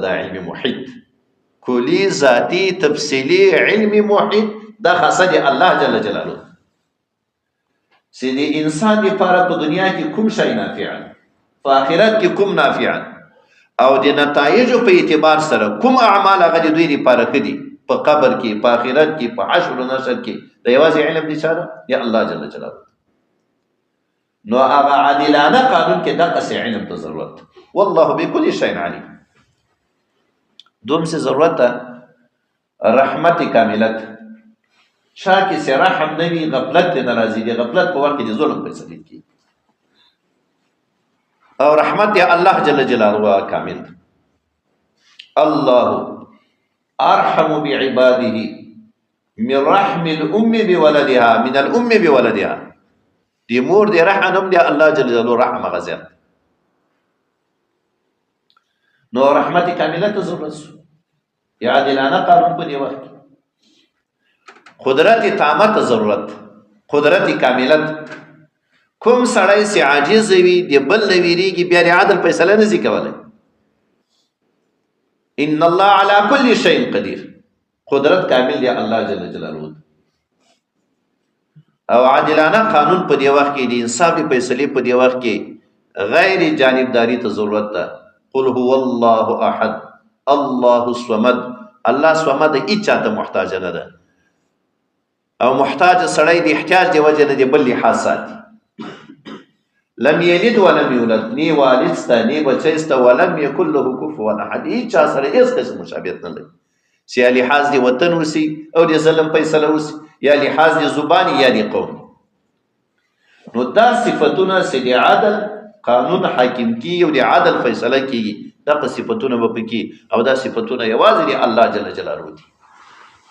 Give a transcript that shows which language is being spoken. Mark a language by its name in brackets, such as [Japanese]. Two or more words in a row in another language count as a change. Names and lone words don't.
[Pashto] دا علمي محیط، کلی، ذاتي، تفصیلي علمي محیط، دا خاصه د الله [Arabic] جل جلاله [Pashto] چې د انسان لپاره په دنیا کې کوم شی نافع، په آخرت کې کوم نافع، او د نتایجو په اعتبار سره کوم اعمال هغه د دوی لپاره ښه دي، په قبر کې، په آخرت کې، په حشر و نشر کې. دا یوازې علم دی چا ده؟ یا الله [Arabic] جل جلاله. [Pashto] نو هغه عادلانه قانون کې دقسې علم ته ضرورت، [Arabic] والله بكل شيء علیم. [Urdu] دوم سے [Pashto] ضرورت ده رحمت کاملت. چا کې چې رحم نه وي، غفلت نه راځي. د غفلت په وخت کې د ظلم فیصلې کېږي، او رحمت یا الله [Arabic] جل جلاله [Pashto] کامل. [Arabic] الله ارحم بعباده من رحم الام بولدها، من الام بولدها. [Pashto] دی مور دی رحم هم دی الله [Arabic] جل جلاله [Pashto] رحم غزير. نو رحمت کامله ته ضرورت شو، یا عادلانه قانون په دی وخت. قدرت تامه ته ضرورت، قدرت کاملت. کوم سړی چې عاجز وي، دی بل نه ویریږي، بیا د عدل فیصله نه شي کولی. [Arabic] ان الله على كل شيء قدير. [Pashto] قدرت کامل دی الله [Arabic] جل جلاله. [Pashto] او عادلانه قانون په دی وخت کې د انصافي فیصلې په دی وخت کې غیر جانبداري ته ضرورت ده. [Arabic] قل هو الله احد الله الصمد. [Pashto] الله صمد هیڅ چاته محتاج نه ده، او محتاج سړی د احتیاج دی وجه نه دی بل لحاظ ساتي. [Arabic] لم یلد ولم یولد، [Pashto] نی والد سته نی بچی سته، [Arabic] ولم یکن له کفوا احد. [Pashto] هیڅ چا سره هیڅ قسم مشابهت نه لري، چې یا لحاظ د وطن وسی او د ظلم فیصله وسی، یا لحاظ د زبان یا د قوم. نو دا صفتونه چې د عدل قانون حاکم کی او د عدل فیصله کیږي، دا صفتونه به پکې، او دا صفتونه یوازې د الله [Arabic] جل جلاله [Pashto] دي.